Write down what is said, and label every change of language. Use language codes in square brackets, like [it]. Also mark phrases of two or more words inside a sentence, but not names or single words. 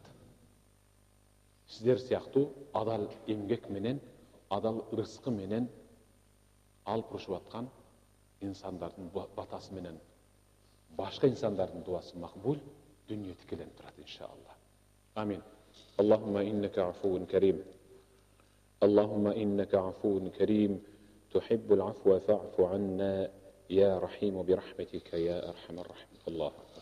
[ky] Силер сыяктуу адал эмгек менен, адал ырыскы менен ал пурушуп аткан инсандардын батасы менен башка инсандардын дубасы макбул, дүйнө тигилип турат иншаллах. [ar] Amin. اللهم إنك عفو كريم. اللهم إنك عفو كريم. تحب العفو فاعف عنا. يا رحيم برحمتك يا أرحم الراحمين. Allah.